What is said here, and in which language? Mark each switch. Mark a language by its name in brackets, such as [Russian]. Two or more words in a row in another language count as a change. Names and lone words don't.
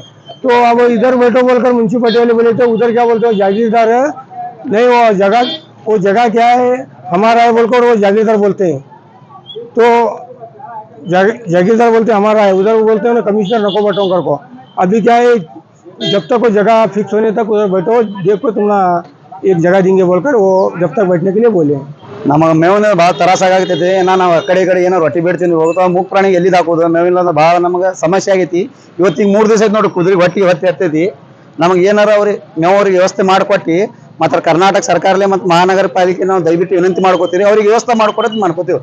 [Hindi] तो अब इधर बैठो बोलकर मुंशी पटेल बोले तो उधर क्या बोलते हो जागीरदार है, नहीं वो जगह क्या है हमारा है बोलकर वो जागीरदार बोलते हैं। तो जागीरदार बोलते हमारा है, उधर वो बोलते हैं ना कमिश्नर नको बैठो कर को। अभी क्या है, जब तक वो जगह फिक्स होने तक उधर बैठो, देखो तुम ना एक जगह देंगे बोलकर वो जब तक बैठने के लिए बोले। [Kannada] ನಮಗೆ ಮೇವಿನ ಭಾಳ ತ್ರಾಸ ಆಗತೈತಿ. ನಾವು ಆ ಕಡೆ ಏನೋ ರೊಟ್ಟಿ ಬೇಡ್ತೀನಿ ಹೋಗ್ತಾವ ಮೂಕ್ ಪ್ರಾಣಿಗೆ ಎಲ್ಲಿದ್ದು ಹಾಕೋದು ಮೇವಿನ ಭಾಳ ನಮಗೆ ಸಮಸ್ಯೆ ಆಗೈತಿ. ಇವತ್ತಿಗೆ 3 ದಿವಸ ಆಯ್ತು ನೋಡಿ ಕುದುರೆ ಹೊಟ್ಟಿ ಹತ್ತೈತಿ. ನಮಗೆ ಏನಾರ ಅವ್ರಿಗೆ ವ್ಯವಸ್ಥೆ ಮಾಡಿಕೊಟ್ಟು ಮತ್ತು ಕರ್ನಾಟಕ ಸರ್ಕಾರಲೇ ಮತ್ತು ಮಹಾನಗರ ಪಾಲಿಕೆ ನಾವು ದಯವಿಟ್ಟು ವಿನಂತಿ ಮಾಡ್ಕೋತೀವಿ, ಅವ್ರಿಗೆ ವ್ಯವಸ್ಥೆ ಮಾಡ್ಕೊತೀವಿ.